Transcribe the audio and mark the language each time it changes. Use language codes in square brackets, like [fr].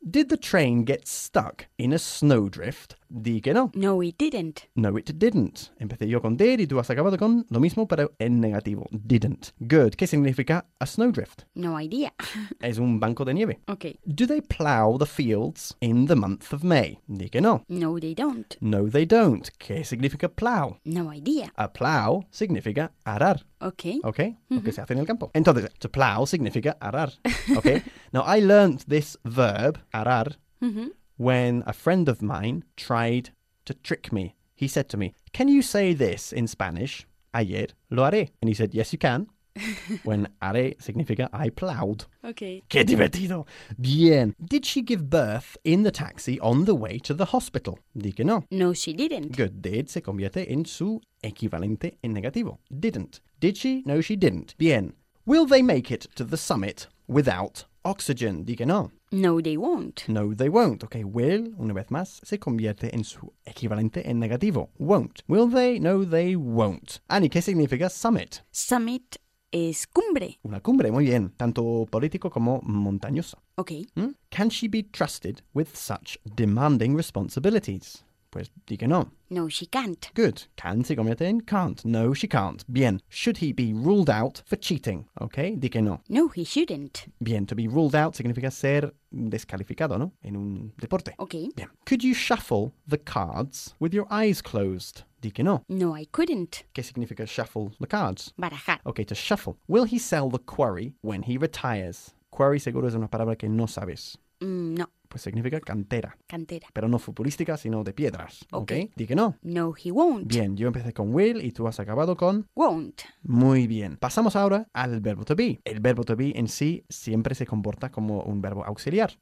[en] Did the train get stuck in a snowdrift? [es] Dí que no. [en] No, it didn't. No, it didn't. [es] Empecé yo con did y tú has acabado con lo mismo, pero en negativo. [en] Didn't. Good. [es] ¿Qué significa a snowdrift? [en] No idea. [es] Es un banco de nieve. [en] Okay. Do they plow the fields in the month of May? [es] Dí que no. [en] No, they don't. No, they don't. [es] ¿Qué significa plow? [en] No idea. [es] A plow significa arar. [en] Okay. [es] Okay. Mm-hmm. Lo que se hace en el campo. Entonces, to plow significa arar. Okay. [en] Now, I learned this verb, arar, mm-hmm. when a friend of mine tried to trick me. He said to me, can you say this in Spanish? [es] Ayer lo haré. [en] And he said, yes, you can. When haré significa I plowed. Okay. [es] ¡Qué divertido! Bien. [en] Did she give birth in the taxi on the way to the hospital? [es] Dí que no. [en] No, she didn't. Good. [es] Did se convierte en su equivalente en negativo. [en] Didn't. Did she? No, she didn't. [es] Bien. [en] Will they make it to the summit without oxygen? [es] Dí que no. [en] No, they won't. No, they won't. [es] Okay, will, una vez más, se convierte en su equivalente en negativo. [en] Won't. Will they? No, they won't. Annie, [es] ¿qué significa summit? Summit es cumbre. Una cumbre, muy bien. Tanto político como montañoso. [en] Okay. ¿Mm? Can she be trusted with such demanding responsibilities? [es] Pues, di que no. [en] No, she can't. Good. Can [es] se convierte en [en] can't. No, she can't. [es] Bien. [en] Should he be ruled out for cheating? Okay, [es] di que no. [en] No, he shouldn't. [es] Bien. To be ruled out significa ser descalificado, ¿no? En un deporte. [en] Okay. [es] Bien. [en] Could you shuffle the cards with your eyes closed? [es] Di que no. [en] No, I couldn't. [es] ¿Qué significa shuffle the cards? Barajar. [en] Okay, to shuffle. Will he sell the quarry when he retires? [es] Quarry seguro es una palabra que no sabes. No. Pues significa cantera. Cantera. Pero no futbolística, sino de piedras. Ok. Di que no. [en] No, he won't. [es] Bien, yo empecé con will y tú has acabado con... [en] won't. [es] Muy bien. Pasamos ahora al verbo to be. El verbo to be en sí siempre se comporta como un verbo auxiliar.